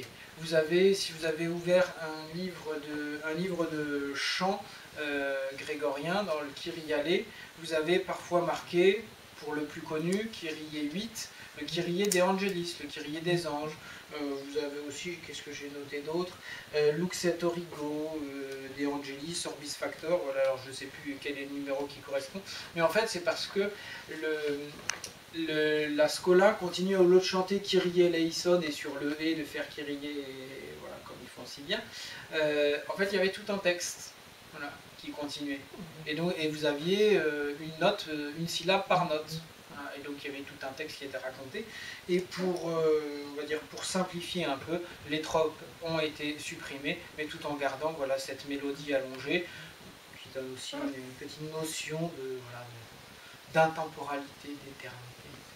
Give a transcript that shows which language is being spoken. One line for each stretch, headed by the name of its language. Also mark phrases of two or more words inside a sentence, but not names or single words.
French: Si vous avez ouvert un livre de chants grégorien dans le Kyrialé, vous avez parfois marqué, pour le plus connu, Kyrie 8, le Kyrie des Angelis, le Kyrie des anges. Vous avez aussi, qu'est-ce que j'ai noté d'autre, Lux et Origo, des Angelis, Orbis Factor, voilà, alors je ne sais plus quel est le numéro qui correspond, mais en fait c'est parce que la scola continue au lieu de chanter
Latin: Kyrie eleison
French: et sur le et de faire Kyrie, et voilà, comme ils font si bien. En fait, il y avait tout un texte, voilà, qui continuait. Et donc, et vous aviez une note, une syllabe par note. Voilà, et donc il y avait tout un texte qui était raconté. Et pour, on va dire, pour simplifier un peu, les tropes ont été supprimés, mais tout en gardant, voilà, cette mélodie allongée, qui donne aussi une petite notion de, voilà, d'intemporalité, d'éternité.